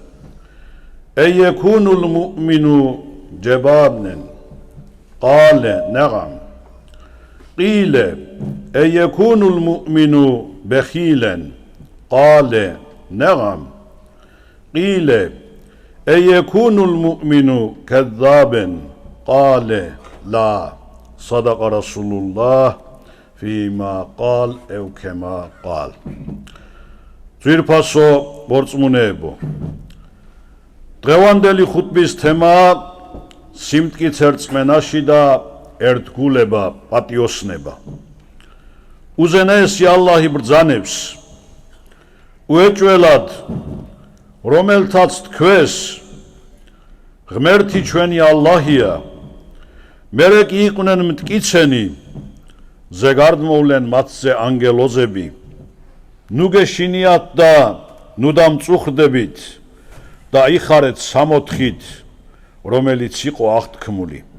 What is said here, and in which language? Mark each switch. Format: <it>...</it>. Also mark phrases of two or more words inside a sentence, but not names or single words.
<ar>أيكون المؤمن جبانا قال نعم قيل أيكون المؤمن بخيلا قال نعم قيل أيكون المؤمن كذابا قال لا صدق رسول الله فيما قال أو كما قال</ar> <ka>ძვირფასო ბორწმუნეებო დღევანდელი ხუთბის თემა სიმტკიცე რწმენაში და ერთგულება, პატიოსნება. უზენაესი ალლაჰი ბრძანებს უეჭველად რომელთაც თქვეს ღმერთი ჩვენი ალლაჰია მერე კი იყვნენ მტკიცენი ზეგარდმოვლენ მათზე ანგელოზები ნუ გეშინიათ და ნუ დამწუხდებით და იხარეთ სამოთხით რომელიც იყო აღთქმული</ka>